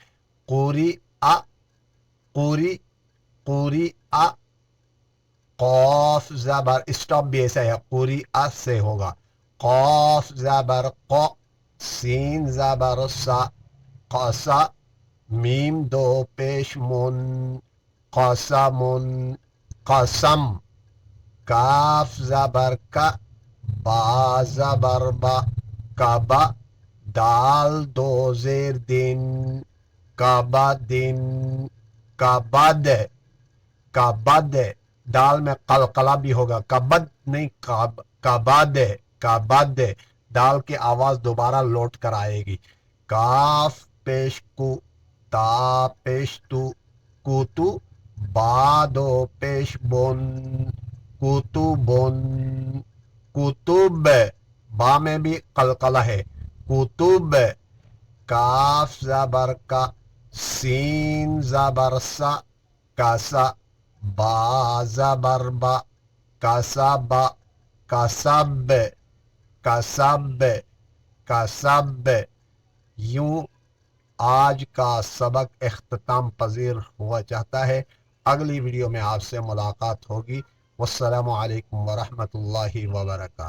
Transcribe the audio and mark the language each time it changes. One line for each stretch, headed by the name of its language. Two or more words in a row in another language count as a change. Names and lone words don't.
Urdu: قوری آ، قوری، قوری آ، قاف زبر، اسٹاپ بھی ایسا ہے، قوری آ سے ہوگا۔ قاف زبر قا، سین زبر سا، قسا، میم دو پیش من، قسمن، قسم، کاف زبر کا، با زبر با، کبا، دال دو زیر دن، کبدن، کبد، کبد، دال میں قلقلہ بھی ہوگا، کبد نہیں، کبد، کبد، دال کی آواز دوبارہ لوٹ کر آئے گی۔ کاف پیش کو، تا پیش تو، کوتو، با دو پیش بن، کتبن، کتب، با میں بھی قلقلہ ہے، کتب، کاف زبر کا، سین زبر سا، کسا، با زبر با، کسب، کسب، کسب، کسب۔ یوں آج کا سبق اختتام پذیر ہوا چاہتا ہے۔ اگلی ویڈیو میں آپ سے ملاقات ہوگی۔
Arabic: والسلام علیکم ورحمۃ اللہ وبرکاتہ۔